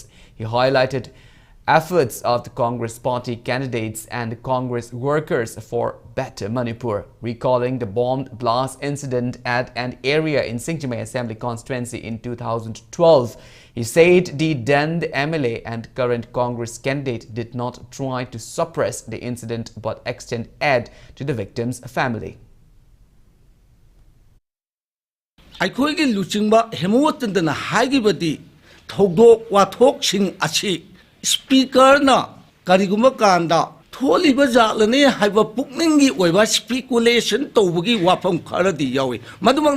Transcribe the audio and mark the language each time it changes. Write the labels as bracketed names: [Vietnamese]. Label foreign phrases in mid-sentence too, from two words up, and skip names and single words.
[English] He highlighted efforts of the Congress party candidates and Congress workers for better Manipur, recalling the bomb blast incident at an area in Singjamai Assembly constituency in 2012. He said the then MLA and current Congress candidate did not try to suppress the incident but extend aid to the victim's family. [Manipuri] ꯑꯩꯈꯣꯏꯒꯤ ꯂꯨꯆꯤꯡꯕ ꯍꯦꯃꯣꯆꯟꯗ꯭ꯔꯅ ꯍꯥꯏꯈꯤꯕꯗꯤ ꯊꯧꯗꯣꯛ ꯋꯥꯊꯣꯛꯁꯤꯡ ꯑꯁꯤ ꯁ꯭ꯄꯤꯀꯔꯅ ꯀꯔꯤꯒꯨꯝꯕ ꯀꯥꯟꯗ ꯊꯣꯛꯂꯤꯕ ꯖꯥꯠꯂꯅꯦ ꯍꯥꯏꯕ ꯄꯨꯛꯅꯤꯡꯒꯤ ꯑꯣꯏꯕ ꯁ꯭ꯄꯤꯀꯨꯂꯦꯁꯟ ꯇꯧꯕꯒꯤ ꯋꯥꯐꯝ ꯈꯔꯗꯤ ꯌꯥꯎꯏ ꯃꯗꯨꯃꯛꯅ